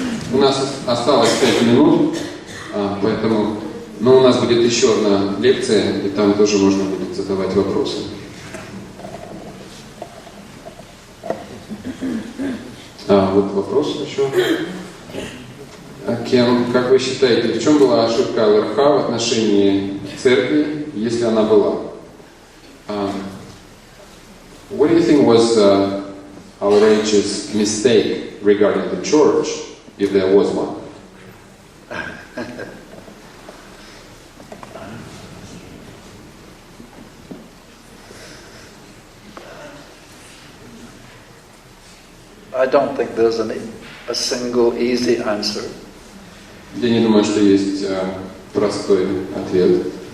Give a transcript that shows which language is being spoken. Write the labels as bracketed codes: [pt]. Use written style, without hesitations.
[ru] У нас осталось 5 минут, поэтому, у нас будет еще одна лекция, и там тоже можно будет задавать вопросы. Вот вопрос еще. Кен, как вы считаете, в чем была ошибка ЛРХ в отношении церкви, если она была? [en] What do you think was LRH's mistake regarding the church, if there was one? I don't think there's a single easy answer. [ru] Я не думаю, что есть простой ответ.